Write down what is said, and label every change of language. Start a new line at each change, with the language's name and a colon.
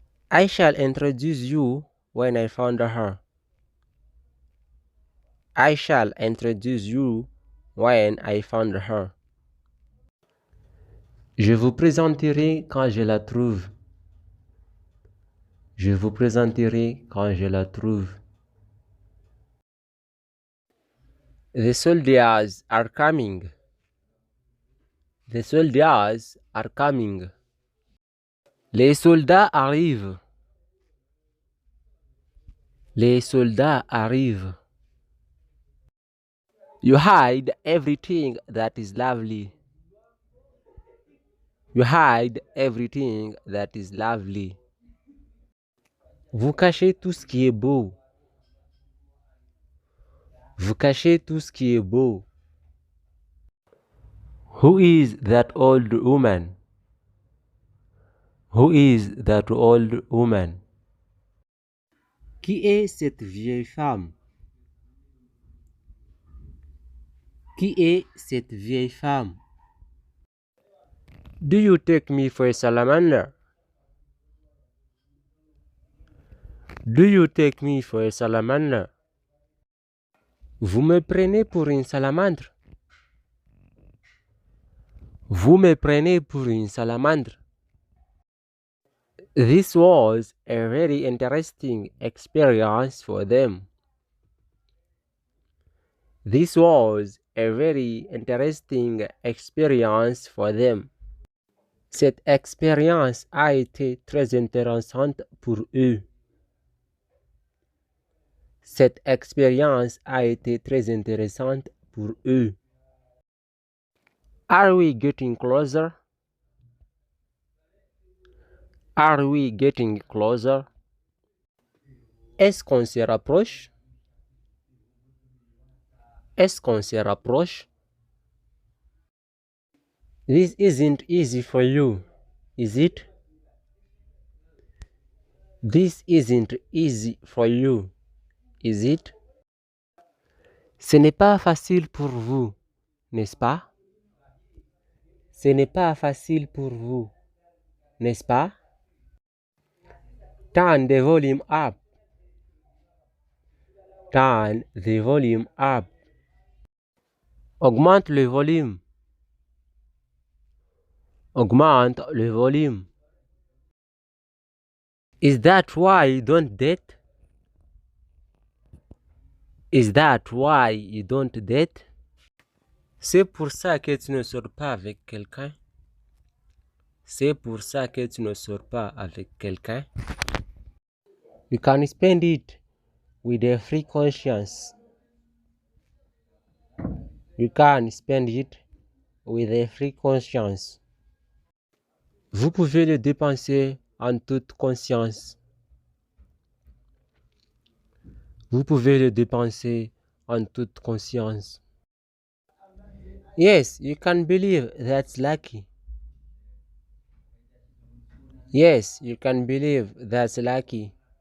English: I shall introduce you when I find her. I shall introduce you when I find her.
French: Je vous présenterai quand je la trouve. Je vous présenterai quand je la trouve.
English: The soldiers are coming. The soldiers are coming.
French: Les soldats arrivent. Les soldats arrivent.
English: You hide everything that is lovely. You hide everything that is lovely.
French: Vous cachez tout ce qui est beau. Vous cachez tout ce qui est beau.
English: Who is that old woman? Who is that old woman?
French: Qui est cette vieille femme? Qui est cette vieille femme?
English: Do you take me for a salamander? Do you take me for a salamander?
French: Vous me prenez pour une salamandre? Vous me prenez pour une salamandre?
English: This was a very interesting experience for them. This was a very interesting experience for them.
French: Cette expérience a été très intéressante pour eux. Cette expérience a été très intéressante pour eux.
English: Are we getting closer? Are we getting closer?
French: Est-ce qu'on se rapproche? Est-ce qu'on se rapproche?
English: This isn't easy for you. Is it? This isn't easy for you, is it?
French: Ce n'est pas facile pour vous, n'est-ce pas? Ce n'est pas facile pour vous, n'est-ce pas?
English: Turn the volume up. Turn the volume up.
French: Augmente le volume. Augmente le volume.
English: Is that why you don't date? Is that why you don't date?
French: C'est pour ça que tu ne sors pas avec quelqu'un. C'est pour ça que tu ne sors pas avec quelqu'un.
English: You can spend it with a free conscience. You can spend it with a free conscience.
French: Vous pouvez le dépenser en toute conscience. Vous pouvez le dépenser en toute conscience.
English: Yes, you can believe that's lucky. Yes, you can believe that's lucky.